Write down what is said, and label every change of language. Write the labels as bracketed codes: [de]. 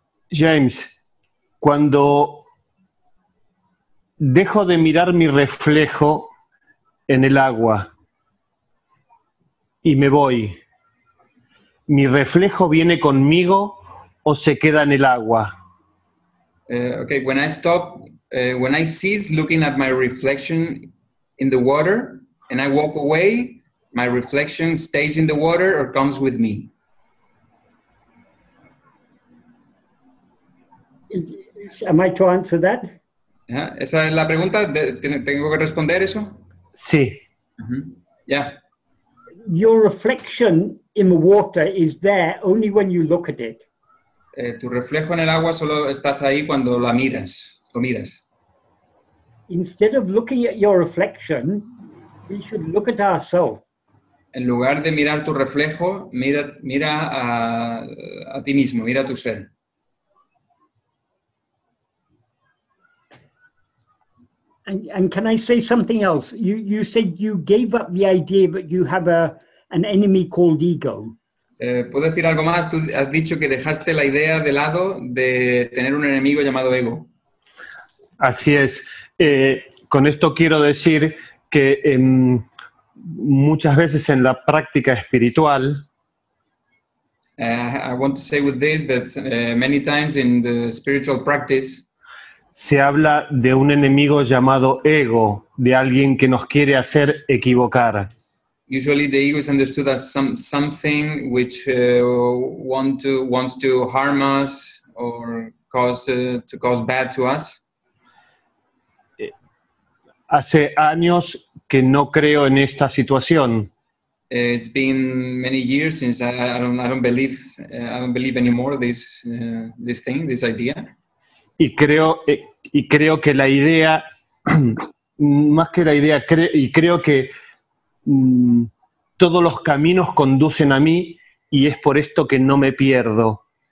[es] James, cuando dejo de mirar mi reflejo en el agua y me voy, ¿mi reflejo viene conmigo o se queda en el agua? [en] Okay, when I cease looking at my reflection in the water and I walk away, my reflection stays in the water or comes with me. Am I to answer that? [es] ¿Esa es la pregunta? ¿Tengo que responder eso? Sí. [en] Yeah. Your reflection in the water is there only when you look at it. [es] Tu reflejo en el agua solo estás ahí cuando lo miras. [en] Instead of looking at your reflection, we should look at ourselves. [es] En lugar de mirar tu reflejo, mira a ti mismo, mira a tu ser. [en] And can I say something else? You said you gave up the idea that you have an enemy called ego. [es] ¿Puedo decir algo más? Tú has dicho que dejaste la idea de lado de tener un enemigo llamado ego. Así es. Con esto quiero decir que muchas veces en la práctica espiritual [en] I want to say with this that many times in the spiritual practice [es] se habla de un enemigo llamado ego, de alguien que nos quiere hacer equivocar. [en] Usually the ego is understood as something which wants to harm us or to cause bad to us. [es] Hace años que no creo en esta situación. [en] It's been many years since I don't believe anymore this idea. [es] Y creo que la idea, más que la idea, creo que todos los caminos conducen a mí y es por esto que no me pierdo.